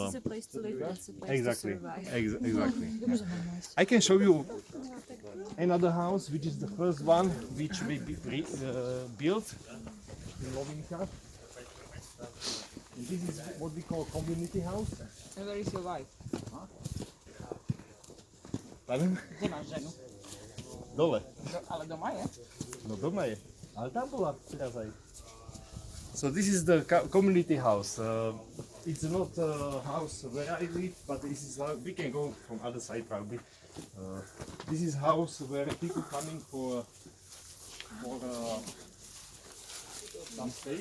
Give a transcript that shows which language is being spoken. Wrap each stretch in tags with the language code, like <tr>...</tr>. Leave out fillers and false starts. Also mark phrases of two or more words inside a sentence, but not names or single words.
<en>This is a place to live. It's a place exactly, to survive. exactly. I can show you another house, which is the first one which we built in Lovinka. And this is what we call community house. And where is your wife? Pardon?</en> <sk>Kde máš ženu? Dole. Ale doma je? No doma je. Ale tam bola teraz aj.</sk> <en>So this is the community house. It's not a house where I live, but this is how we can go from other side probably. This is house where people coming for some stay.</en>